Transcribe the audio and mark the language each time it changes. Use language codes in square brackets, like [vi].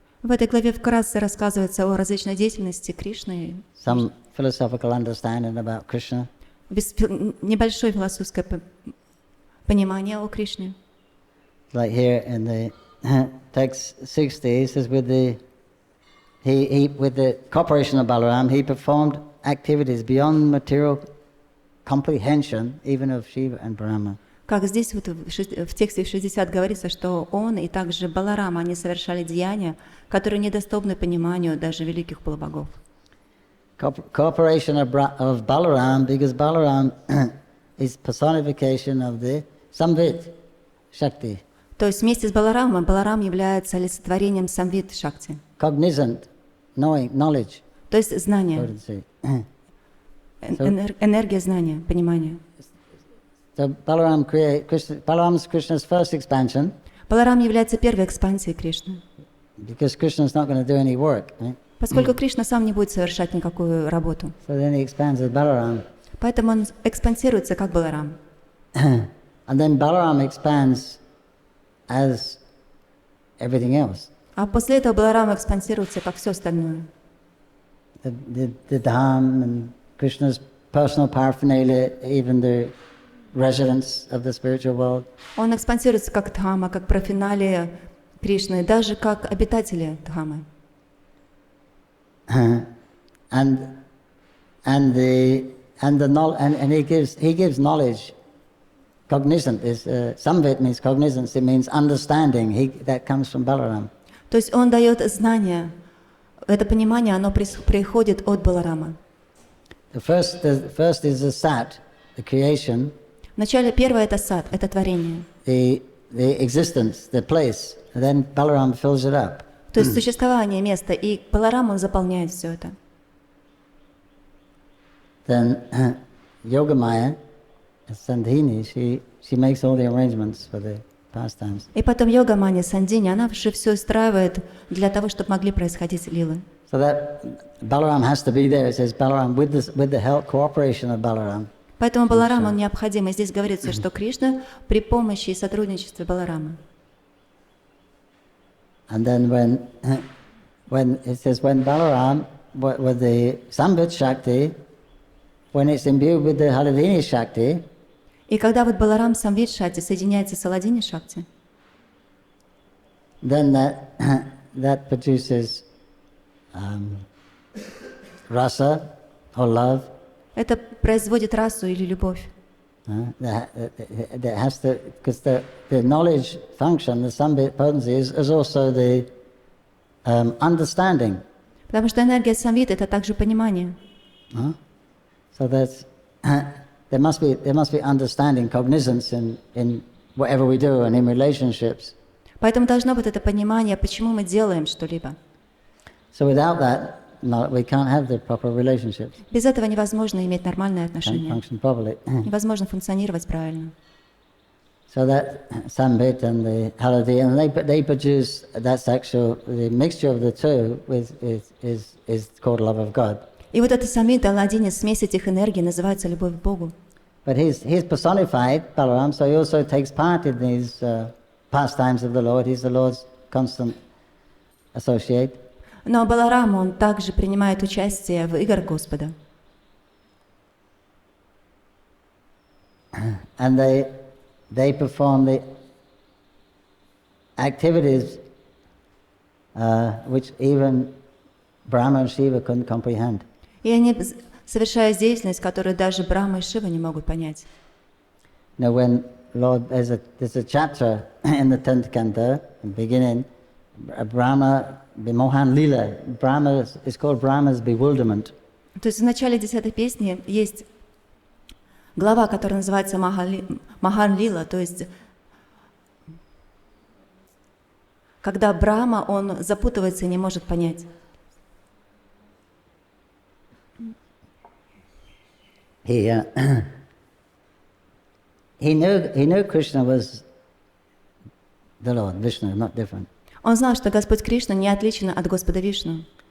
[ru] В этой главе вкратце рассказывается о различной деятельности Кришны. [en] Some philosophical understanding about Krishna. [ru] Небольшое философское понимание о Кришне. [en] Like here in the text 60, it says with the cooperation of Balaram, he performed activities beyond material comprehension, even of Shiva and Brahma. [ru] Как здесь вот в тексте 60 говорится, что он и также Баларама, они совершали деяния, которые недоступны пониманию даже великих полубогов. [en] Cooperation of Balaram, because Balaram is personification of the Samvit Shakti. [ru] То есть вместе с Баларамом Баларам является олицетворением Самвит Шакти. [en] Cognizant, knowledge. [ru] То есть знание, энергия знания, понимания. [en] So Balaram's Krishna's first expansion. [ru] Баларам является первой экспансией Кришны. [en] Because Krishna's not going to do any work, right? [ru] Поскольку Кришна сам не будет совершать никакую работу. [en] So then he expands as Balaram. [ru] Поэтому он экспансируется как Баларам. [en] And then Balaram expands as everything else. [ru] А после этого Баларам экспансируется как все остальное. [en] The Dham and Krishna's personal paraphernalia, even the residents of the spiritual world. [ru] Он экспансируется как Дхама, как параферналия Кришны, даже как обитатели Дхамы. [en] And he gives knowledge. Cognizant is Samvit means cognizance. It means understanding. That comes from Balaram. [ru] То есть он дает знания. Это понимание, оно приходит от Баларама. [en] The first is the Sat, the creation. [ru] Вначале первое это сад, это творение. [en] The existence, the place. And then Balaram fills it up. [ru] То есть существование, место, и Баларам он заполняет все это. [en] Then Yogamaya, Sandhini, she makes all the arrangements for the pastimes. [ru] И потом йога Мани Сандини, она же все устраивает для того, чтобы могли происходить лилы. [en] So that Balaram has to be there. It says Balaram with the help, cooperation of Balaram. [ru] Поэтому Баларам, он необходим. И здесь говорится, что Кришна при помощи и сотрудничестве Баларама. [en] And then when it says when Balaram with the Sambit Shakti, when it's imbued with the Haladini Shakti, [ru] И когда вот Баларам Самвид Шакти соединяется с Аладини Шакти, [en] then that produces rasa or love. [ru] это производит расу или любовь. [en] That has to, because the knowledge function, the Sambit potency, is also the understanding. [ru] Потому что энергия Самвид — это также понимание. [en] So that's there must be understanding, cognizance in whatever we do and in relationships. [ru] Поэтому должно быть это понимание, почему мы делаем что-либо. [en] So without that, we can't have the proper relationships. [ru] Без этого невозможно иметь нормальные [en] Can't [ru] отношения. [en] function properly. [ru] Невозможно функционировать правильно. [en] So that Sambit and the Haladi, and they produce that sexual, the mixture of the two is called love of God. [ru] И вот это Самвид, Аладини, смесь этих энергий называется любовь к Богу. [en] But he's personified, Balaram, so he also takes part in these pastimes of the Lord. He's the Lord's constant associate. [ru] Но Баларам, он также принимает участие в играх Господа. [en] And they perform the activities which even Brahma and Shiva couldn't comprehend. [ru] И они совершают деятельность, которую даже Брахма и Шива не могут понять. [en] Now, when Lord, there's a chapter in the 10th canto, in the beginning, Brahma, Mohan Lila. Brahma is called Brahma's bewilderment. [ru] То есть в начале 10-й песни есть глава, которая называется Махан Лила, то есть когда Брахма, он запутывается и не может понять. [en] He knew Krishna was the Lord, Vishnu, not different. [ru] Он знал, что Господь Кришна не отличен от Господа Вишну.